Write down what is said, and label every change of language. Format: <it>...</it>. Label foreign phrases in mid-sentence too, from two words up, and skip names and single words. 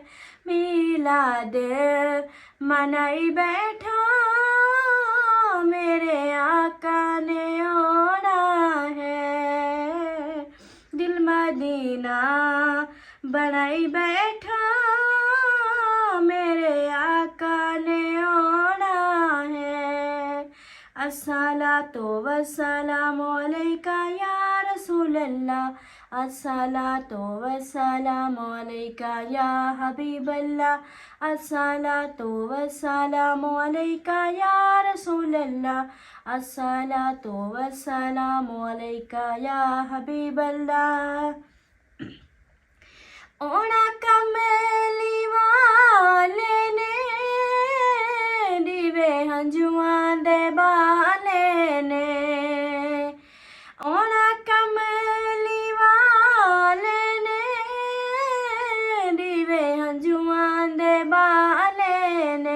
<pa>میلاد منائی بیٹھا میرے آقا نے آنا ہے. دل مدینہ بنائی بیٹھا میرے آقا نے آنا ہے.</pa> <ar>الصلاة والسلام عليك يا رسول الله، الصلاة والسلام عليك يا حبيب الله، الصلاة والسلام عليك يا رسول الله، الصلاة والسلام عليك يا حبيب الله.</ar> <pa>اونا کملی والے نے دیوے ہنجواں دے بالے نے. اونا کملی والے نے دیوے ہنجواں دے بالے نے.</pa>